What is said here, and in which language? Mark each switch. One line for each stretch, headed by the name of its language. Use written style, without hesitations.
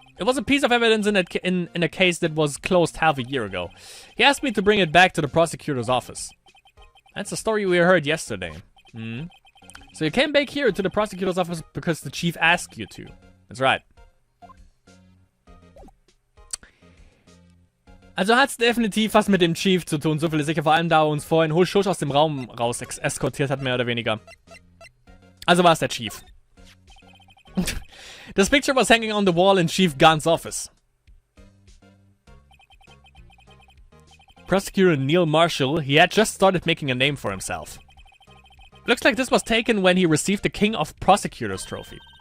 English: It was a piece of evidence in a case that was closed half a year ago. He asked me to bring it back to the prosecutor's office. That's the story we heard yesterday. So you came back here to the prosecutor's office because the chief asked you to. That's right.
German: Also hat's definitiv was mit dem Chief zu tun, so viel ist sicher, vor allem da er uns vorhin husch aus dem Raum raus eskortiert hat, mehr oder weniger. Also war es der Chief.
English: This picture was hanging on the wall in Chief Gant's office. Prosecutor Neil Marshall, he had just started making a name for himself. Looks like this was taken when he received the King of Prosecutors trophy.